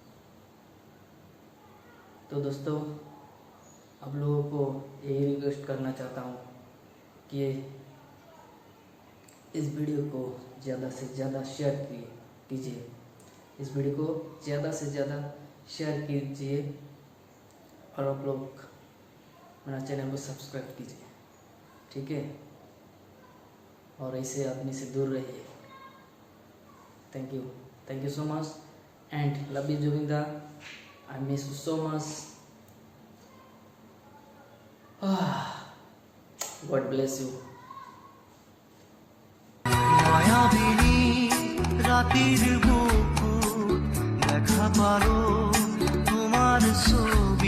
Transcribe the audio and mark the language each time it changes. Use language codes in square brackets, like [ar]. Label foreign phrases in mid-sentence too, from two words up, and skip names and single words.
[hi] तो दोस्तों, आप लोगों को यही रिक्वेस्ट करना चाहता हूँ कि इस वीडियो को ज़्यादा से ज़्यादा शेयर कीजिए। इस वीडियो को ज़्यादा से ज़्यादा शेयर कीजिए और आप लोग मेरा चैनल को सब्सक्राइब कीजिए, ठीक है। और ऐसे आदमी से दूर रहिए। [en] thank you so much and love you Jubinda, I miss you so much. God bless you. [as] মায়াবিনী রাতির বুকু দেখা পারো তোমার